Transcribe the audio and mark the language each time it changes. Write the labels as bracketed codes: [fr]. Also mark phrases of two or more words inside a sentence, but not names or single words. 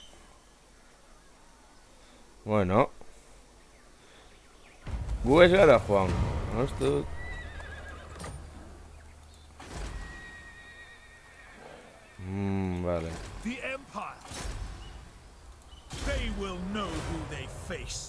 [eu] Bueno. Gu ez gara joango. Uste dut. Vale. [en] The Empire. They will know who they face.